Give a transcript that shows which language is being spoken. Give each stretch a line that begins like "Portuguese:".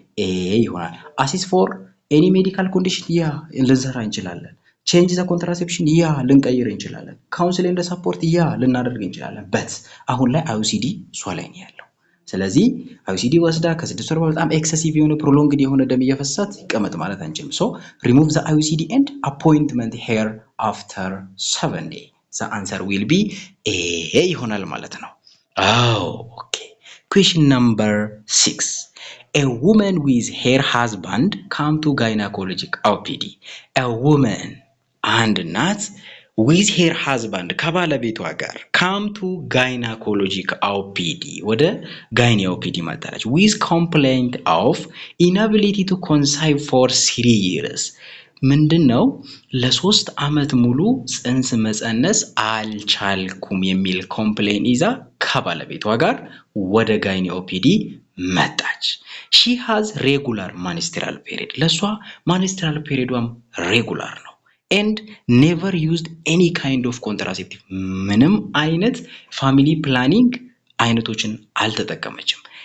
Amharic: A ይሆናል።
English: assess for any medical condition
Amharic: ያ ልንሰራ እንችላለን።
English: change the contraception
Amharic: ያ ልንቀይር እንችላለን።
English: counsel and support
Amharic: ያ ልናደርግ እንችላለን። በት አሁን ላይ IUCD እሷ ላይ ነው ያለው። ስለዚህ IUCD ወስዳ ከ6 ወር በጣም ኤክሰሲቭ የሆነ ፕሮሎንግድ የሆነ ደም እየፈሰሳት ይቀመጥ ማለት አንችልም።
English: so remove the IUCD and appointment hair after 7 days. the answer will be A
Amharic: ይሆናል ማለት ነው።
English: Okay. Question number 6. A woman with her husband come to gynecologic OPD. A woman and not with her husband
Amharic: ከባለቤቷ ጋር
English: come to gynecologic OPD
Amharic: ወደ gyne OPD መጣለች
English: with complaint of inability to conceive for 3 years.
Amharic: ምንድነው ለ3 አመት ሙሉ ጽንስ መጸነስ አልቻልኩም የሚል ኮምፕሌን ይዛ ከባለቤቷ ጋር ወደ ጋይኒ ኦፒዲ መጣች።
English: she has regular menstrual period
Amharic: ለሷ menstrual periodም regular ነው
English: and never used any kind of contraceptive
Amharic: ምንም አይነት family planning አይነቶችን አልተጠቀመችም